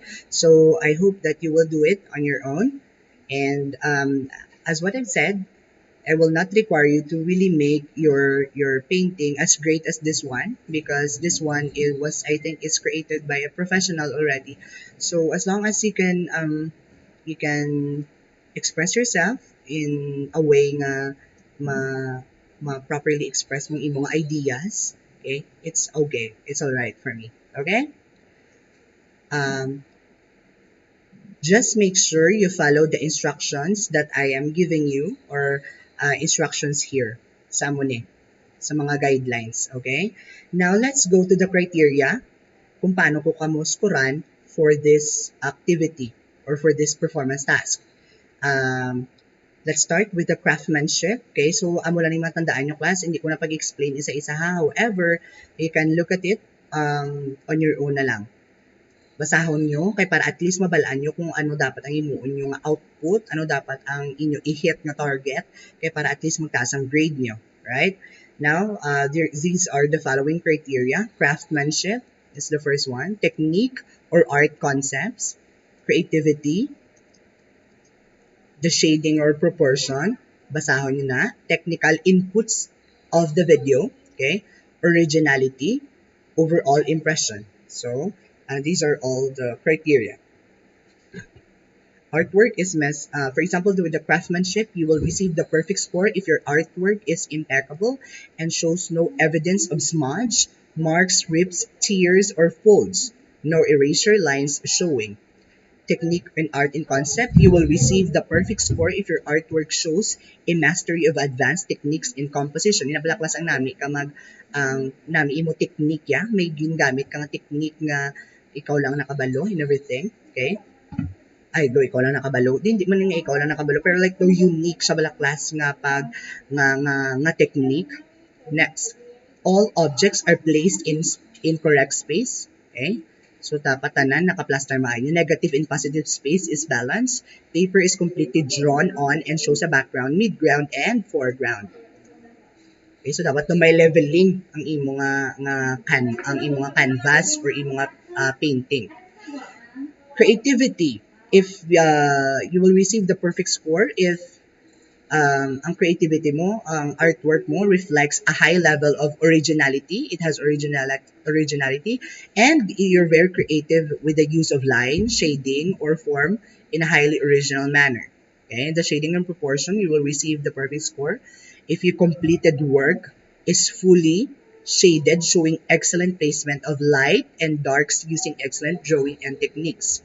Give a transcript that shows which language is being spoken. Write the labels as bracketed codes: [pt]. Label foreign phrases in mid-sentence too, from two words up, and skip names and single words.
[en] So I hope that you will do it on your own. And as what I've said, I will not require you to really make your painting as great as this one, because this one it was, I think, is created by a professional already. So as long as you can express yourself in a way [hil] nga ma properly express mong imong ideas, [en] okay, it's okay, it's all right for me. Okay, um just make sure you follow the instructions that I am giving you, or instructions here [hil] sa muna, sa mga [en] guidelines. Okay, now let's go to the criteria [hil] kung paano ko kamo scorean [en] for this activity or for this performance task. um, Let's start with the craftsmanship. [hil] Okay, so amo lang yung matandaan yung class. Hindi ko na pag-explain isa-isa ha. [en] However, you can look at it on your own [hil] na lang. Basahon nyo kay para at least mabalaan nyo kung ano dapat ang imuon nyo nga output, ano dapat ang inyo i-hit na target, kay para at least magtaas ang grade nyo. [en] Right? Now, these are the following criteria. Craftsmanship is the first one. Technique or art concepts. Creativity, the shading or proportion, [hil] basahon nyo na. [en] Technical inputs of the video, okay? Originality, overall impression. So, these are all the criteria. Artwork is for example, with the craftsmanship, you will receive the perfect score if your artwork is impeccable and shows no evidence of smudge, marks, rips, tears, or folds. No erasure lines showing. Technique and art in concept, you will receive the perfect score if your artwork shows a mastery of advanced techniques in composition. [hil] Inabala ang nami ka nami imo technique ya, may gingamit ka nga technique nga ikaw lang nakabalo and everything. Okay? Ay, do ikaw lang nakabalo. Di man nga ikaw lang nakabalo, pero [en] like the unique [hil] sa bala class nga pag nga technique. [en] Next, all objects are placed in correct space. Okay? [hil] So, dapat tanan naka-plaster maayo. [en] Negative and positive space is balanced. Paper is completely drawn on and shows a background, midground, and foreground. [hil] Okay, so dapat may leveling ang imo ang imo nga canvas or imo nga painting. [en] Creativity. If you will receive the perfect score if [hil] ang creativity mo, ang artwork mo [en] reflects a high level of originality. It has originality, and you're very creative with the use of line, shading, or form in a highly original manner. Okay, the shading and proportion, you will receive the perfect score if your completed work is fully shaded, showing excellent placement of light and darks using excellent drawing and techniques.